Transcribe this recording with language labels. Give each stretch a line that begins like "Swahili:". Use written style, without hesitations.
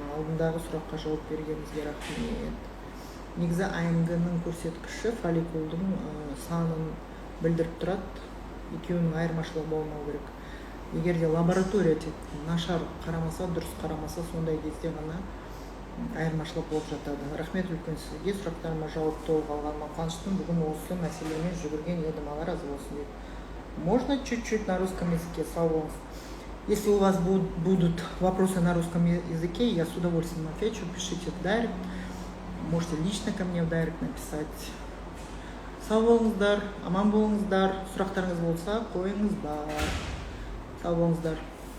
Kazakh: Алдындағы сұраққа жауап бергеніңізге рахмет. Негізі АМГ-ның көрсеткіші фолликулдың санын білдіріп тұрады. Екеуінің айырмашылығы болмау керек. Егер де лаборатория нашар қарамаса, дұрыс қарамаса, сондай кезде ғана айырмашылық болып жатады. Рахмет үлкен сізге, сұрақтарыма жауап толық алғаныма қуаныштымын. Бүгін осы мәселемен жүгірген едім, Алла разы болсын деп.
Russian: Можно чуть-чуть на русском языке?
Kazakh: Сау болыңыз.
Russian: Если у вас будут вопросы на русском языке, я с удовольствием отвечу. Пишите в дайрект. Можете лично ко мне в дайрект написать.
Kazakh: Сау болыңыздар, аман болыңыздар. Сұрақтарыңыз болса, қойыңыздар. Сау болыңыздар.